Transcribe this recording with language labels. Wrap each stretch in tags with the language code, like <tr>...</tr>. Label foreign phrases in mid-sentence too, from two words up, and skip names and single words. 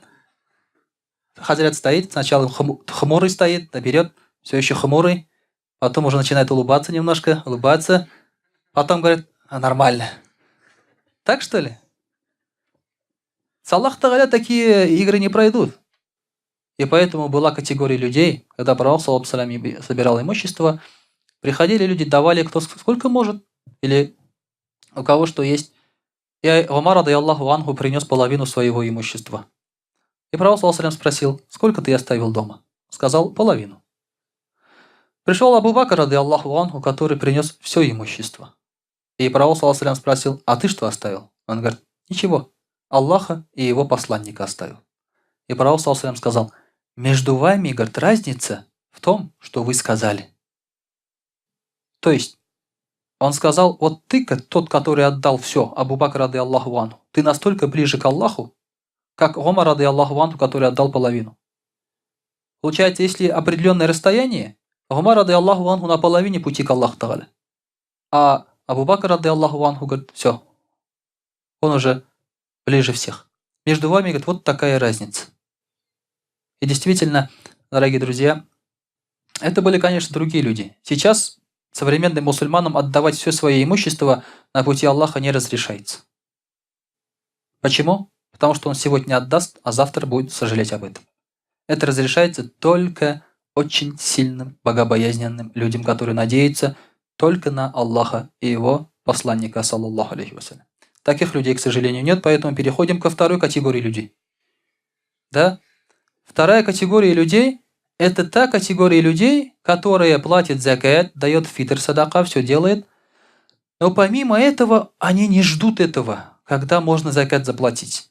<ru>Хазрат стоит, сначала хмурый стоит, наберет, все еще хмурый, потом уже начинает улыбаться немножко, улыбаться, потом говорит: нормально. Так что ли? С Аллах Тааля такие игры не пройдут. И поэтому была категория людей, когда пророк,</ru> <ar>صلى الله عليه وسلم,</ar> <ru>собирал имущество, приходили люди, давали кто сколько может, или у кого что есть. И Умар,</ru> <ar>رضي الله عنه,</ar> <ru>принес половину своего имущества. И пророк,</ru> <ar>صلى الله عليه وسلم,</ar> <ru>спросил: сколько ты оставил дома? Сказал: половину. Пришел Абу Бакр,</ru> <ar>رضي الله عنه,</ar> <ru>который принес все имущество. И пророк,</ru> <ar>صلى الله عليه وسلم,</ar> <ru>спросил: а ты что оставил? Он говорит: ничего, Аллаха и его посланника оставил. И пророк,</ru> <ar>صلى الله عليه وسلم,</ar> <ru>сказал: между вами, говорит, разница в том, что вы сказали. То есть, он сказал: вот ты, тот, который отдал все,</ru> <ar>Абу Бакр, رضي الله عنه,</ar> <ru>ты настолько ближе к Аллаху, как Умар,</ru> <ar>رضي الله عنه,</ar> <ru>который отдал половину. Получается, если определенное расстояние,</ru> <ar>Умар, رضي الله عنه,</ar> <ru>на половине пути к Аллаху Тааля. А Абу Бакр,</ru> <ar>رضي الله عنه,</ar> <ru>говорит: все, он уже ближе всех. Между вами, говорит, вот такая разница. И действительно, дорогие друзья, это были, конечно, другие люди. Сейчас современным мусульманам отдавать все свое имущество на пути Аллаха не разрешается. Почему? Потому что он сегодня отдаст, а завтра будет сожалеть об этом. Это разрешается только очень сильным, богобоязненным людям, которые надеются только на Аллаха и его посланника,</ru> <ar>صلى الله عليه وسلم.</ar> <ru>Таких людей, к сожалению, нет, поэтому переходим ко второй категории людей. Да? Вторая категория людей – это та категория людей, которая платит закат, дает фитр, садака, все делает, но помимо этого они не ждут этого, когда можно закат заплатить.</ru>